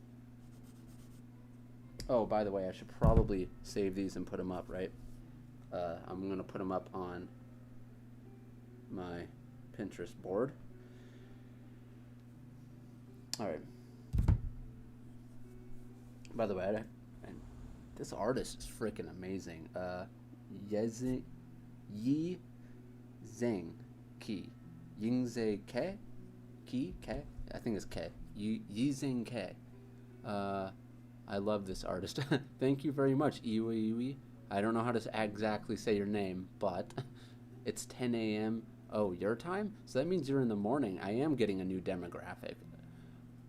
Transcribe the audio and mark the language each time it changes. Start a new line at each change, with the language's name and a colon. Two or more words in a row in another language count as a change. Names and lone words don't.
English: Oh, by the way, I should probably save these and put them up, right? I'm going to put them up on my Pinterest board. All right. By the way, this artist is freaking amazing. Yi Zheng Ki. Yingze Ke? Ki? Ke? I think it's Ke. Yi Zheng Ke. I love this artist. Thank you very much, Iwi. I don't know how to exactly say your name, but it's 10 a.m. Oh, your time? So that means you're in the morning. I am getting a new demographic.